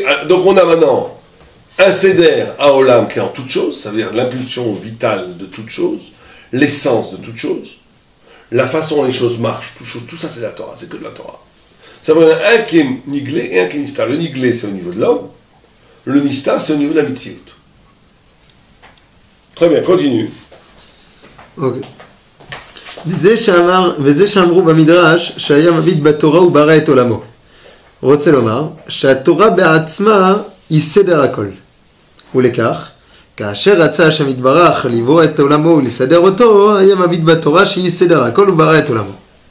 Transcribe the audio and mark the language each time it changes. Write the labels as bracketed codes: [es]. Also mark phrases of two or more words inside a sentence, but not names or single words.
[fr] Donc on a maintenant un [he] סדר העולם [fr] qui est en toute chose, ça veut dire l'impulsion vitale de toute chose, l'essence de toute chose, la façon dont les choses marchent, tout ça c'est la Torah, c'est que de la Torah. Ça veut dire un qui est Niglé et un qui est Nistar. Le Niglé c'est au niveau de l'homme, le Nistar c'est au niveau de la Mitzvot. Très bien, continue. Ok. [he] וזה שאמרו במדרש שהיה מביט בתורה וברא את עולמו. רוצה לומר שהתורה בעצמה היא סדר הכל. ולכך, כאשר רצה השם יתברך לברוא את עולמו ולסדר אותו, היה מביט בתורה שהיא סדר הכל וברא את עולמו.